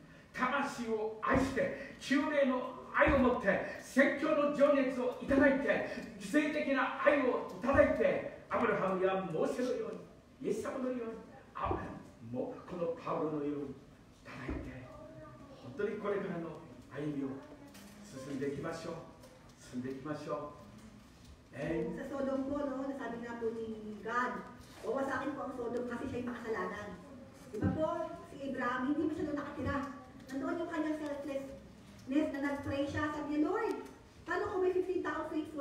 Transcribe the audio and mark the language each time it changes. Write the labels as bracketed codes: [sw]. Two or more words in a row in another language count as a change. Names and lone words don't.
[ja] 救霊の愛を持って宣教の情熱をいただいて犠牲的な愛をいただいて、アブラハムやモーセのようにイエス様のようにもうこのパウロのようにいただいて、本当にこれからの歩みを進んでいきましょう。 [tl] Sa Sodom po, no, nasabi nga po ni God, wawasakin po ang Sodom kasi siya'y makasalanan. Diba po, si Abraham, hindi mo siya doon nakatira. Nandoon yung kanyang selflessness na nag-pray siya. Sabi niya, Lord, paano kung may 15 tao faithful?